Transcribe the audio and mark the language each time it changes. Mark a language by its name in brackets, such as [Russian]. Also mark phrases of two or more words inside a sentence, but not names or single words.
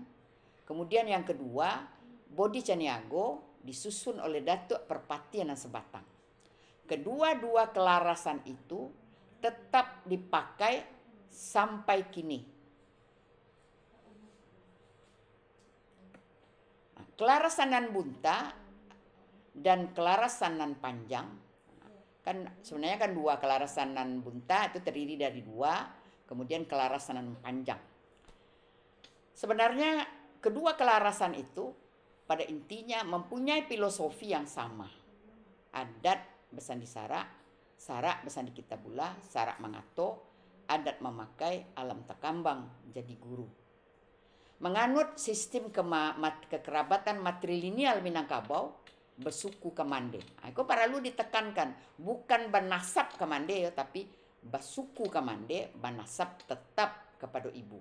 [Indonesian] Kemudian yang kedua Bodi Caniago disusun oleh Datuk Perpatian dan Sebatang. Kedua-dua kelarasan itu tetap dipakai sampai kini. Nah, kelarasan nan bunta dan kelarasan nan panjang kan sebenarnya kan dua. Kelarasan nan bunta itu terdiri dari dua, kemudian kelarasan nan panjang. Sebenarnya kedua kelarasan itu pada intinya mempunyai filosofi yang sama. [Minangkabau] Adat bersandi sarak, sarak bersandi kitabullah, sarak mengato, adat memakai, alam takambang jadi guru. [Indonesian] Menganut sistem kekerabatan matrilineal Minangkabau, bersuku Kamande. Itu perlu ditekankan, bukan bernasab Kamande ya, tapi bersuku Kamande, bernasab tetap kepada ibu.